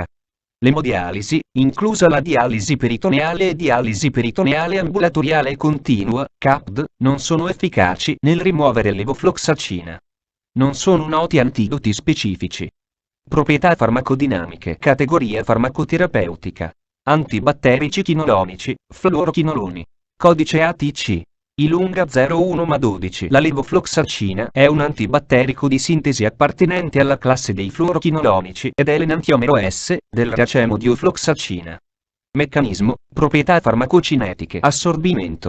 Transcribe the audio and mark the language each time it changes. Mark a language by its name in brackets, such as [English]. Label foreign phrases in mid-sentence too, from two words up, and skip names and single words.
[Italian] L'emodialisi, inclusa la dialisi peritoneale e dialisi peritoneale ambulatoriale continua, CAPD, non sono efficaci nel rimuovere levofloxacina. Non sono noti antidoti specifici. Proprietà farmacodinamiche. Categoria farmacoterapeutica. Antibatterici chinolonici, fluorochinoloni. Codice ATC. ILUNGA 01MA12. La levofloxacina è un antibatterico di sintesi appartenente alla classe dei fluorochinolonici ed è l'enantiomero S del racemodiofloxacina. Meccanismo, proprietà farmacocinetiche. Assorbimento.